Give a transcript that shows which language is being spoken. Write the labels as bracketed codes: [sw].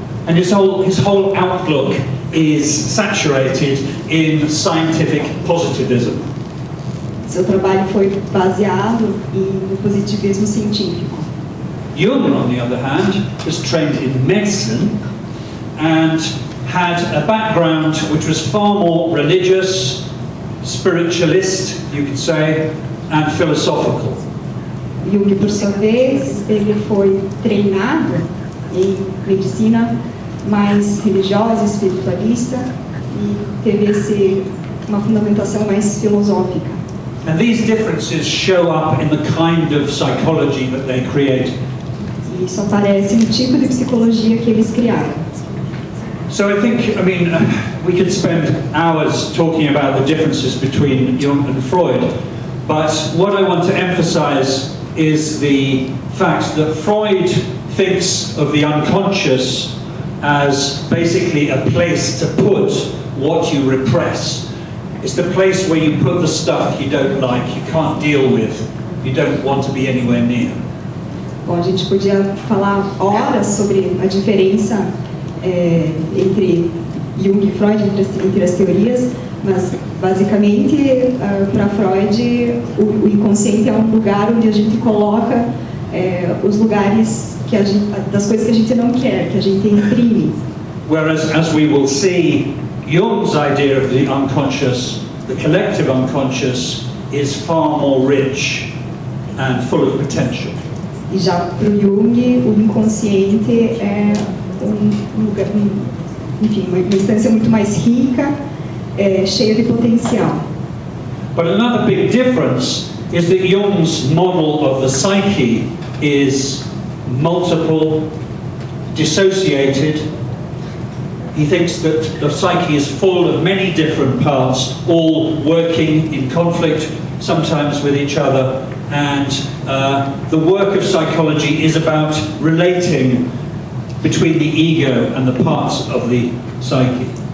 [en] And his whole outlook is saturated in scientific positivism. [pt] Seu trabalho foi baseado no positivismo científico. [en] Jung, on the other hand, was trained in medicine and had a background which was far more religious, spiritualist, you could say, and philosophical. [pt] Jung, por sua vez, ele foi treinado em medicina mais religiosa, espiritualista, e teve uma fundamentação mais filosófica. [en] And these differences show up in the kind of psychology that they create. [pt] E isso aparece no tipo de psicologia que eles criaram. [en] So I think, we could spend hours talking about the differences between Jung and Freud, but what I want to emphasize is the fact that Freud thinks of the unconscious as basically a place to put what you repress. It's the place where you put the stuff you don't like, you can't deal with, you don't want to be anywhere near. [pt] Bom, a gente podia falar horas sobre a diferença entre Jung e Freud, entre as teorias, mas basicamente para Freud o inconsciente é um lugar onde a gente coloca os lugares das coisas que a gente não quer, que a gente imprime. [en] Whereas, as we will see, Jung's idea of the unconscious, the collective unconscious, is far more rich and full of potential. [pt] E já para o Jung, o inconsciente é lugar, enfim, uma instância muito mais rica, cheia de potencial. [en] But another big difference is that Jung's model of the psyche is multiple, dissociated. He thinks that the psyche is full of many different parts, all working in conflict, sometimes with each other, and the work of psychology is about relating between the ego and the parts of the psyche.